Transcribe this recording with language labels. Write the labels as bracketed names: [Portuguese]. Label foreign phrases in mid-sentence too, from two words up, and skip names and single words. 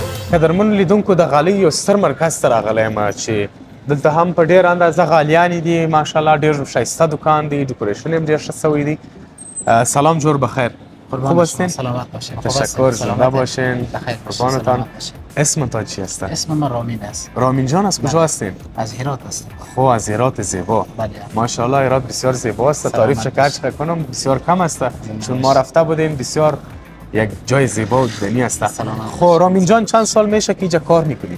[Pashto] قدرمنو لیدونکو د غالۍ یو ستر مرکز ته راغلی یم چې دلته هم په ډېر اندازه غالیانې دي ماشاءالله ډېر ښایسته دکان دی ډیکوریشن هم ډېر ښه شوی دی [Persian] سلام جور بخیر خوب هستین؟ سلامت باشین تشکر زنده باشین قربانتان اسمتان چی هست؟ اسم من رامین است رامین جان از کجا هستین؟ از هرات هستم خب از هرات زیبا بله ماشاءالله هرات بسیار زیبا است تعریف چه کنم بسیار کم است چون ما رفته بودیم بسیار یک جای زیبا و دیدنی است خب رامین جان چند سال میشه که اینجا کار میکنید؟